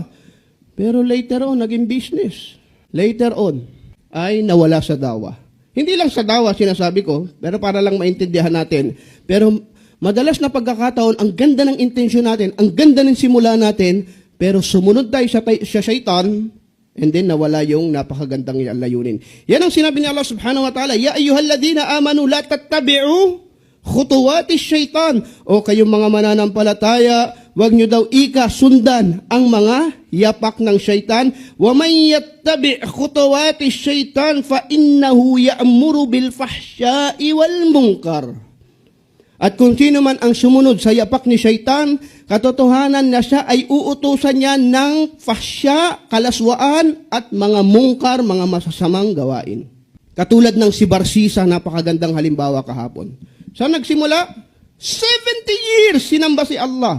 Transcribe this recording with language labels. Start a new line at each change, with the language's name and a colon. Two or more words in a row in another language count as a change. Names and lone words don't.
Filipino: Pero
English: later on,
Filipino: naging business.
English: Later on,
Filipino: ay nawala sa dawa. Hindi lang sa dawa sinasabi ko, pero para lang maintindihan natin. Pero madalas na pagkakataon, ang ganda ng intensyon natin, ang ganda ng simula natin, pero sumunod tayo sa syaitan,
English: and then
Filipino: nawala yung napakagandang layunin. Yan ang sinabi ni
Arabic: الله سبحانه وتعالى يا أيها الذين آمنوا لا تتبعوا خطوات الشيطان.
Filipino: O kayong mga mananampalataya, wag nyo daw sundan ang mga yapak ng syaitan.
Arabic: ومن يتبع خطوات الشيطان فإنه يأمر بالفحشاء والمنكر.
Filipino: At kung sino man ang sumunod sa yapak ni syaitan, katotohanan na siya ay uutusan niya ng fahsya, kalaswaan at mga mungkar, mga masasamang gawain. Katulad ng si Barsisa, napakagandang halimbawa kahapon. Saan nagsimula? 70 years sinamba si Allah.